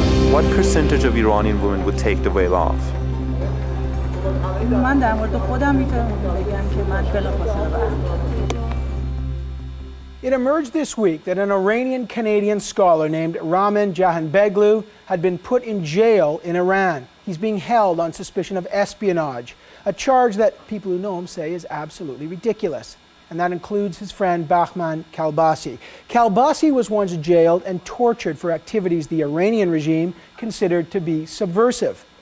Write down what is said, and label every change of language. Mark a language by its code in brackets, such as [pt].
[en] what percentage of Iranian women would take the veil off? [fa] من در مورد خودم میتونم بگم که من بلافاصله برمی‌گردم. [en] It emerged this week that an Iranian-Canadian scholar named Rahman Jahanbegloo had been put in jail in Iran. He's being held on suspicion of espionage, a charge that people who know him say is absolutely ridiculous. And that includes his friend Bahman Kalbasi. Kalbasi was once jailed and tortured for activities the Iranian regime considered to be subversive.